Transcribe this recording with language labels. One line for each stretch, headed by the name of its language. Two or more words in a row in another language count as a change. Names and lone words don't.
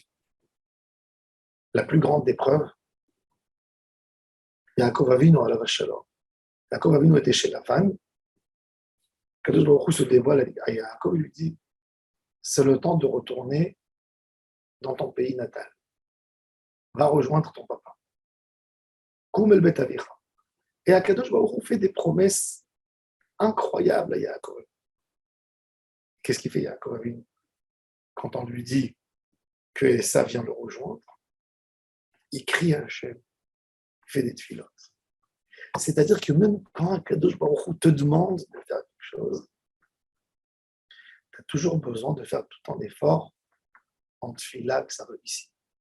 French: La plus grande des preuves,
Hebrew: יעקב אבינו עליו השלום.
French: Yaakov Avinu était chez Lavan.
Hebrew: קדוש ברוך הוא
French: se dévoile à Yaakov, il lui dit c'est le temps de retourner dans ton pays natal. Va rejoindre ton papa.
Hebrew: קום אל בית אביך.
French: Et
Hebrew: הקדוש ברוך הוא
French: fait des promesses incroyables à Yaakov. Qu'est-ce qu'il fait Yaakov Avinu quand on lui dit que Esav vient le rejoindre? Il crie à Hachem, il fait des tfilotes. C'est-à-dire que même quand
Hebrew: הקדוש ברוך הוא
French: te demande de faire quelque chose, tu as toujours besoin de faire tout un effort en tfila que ça réussit.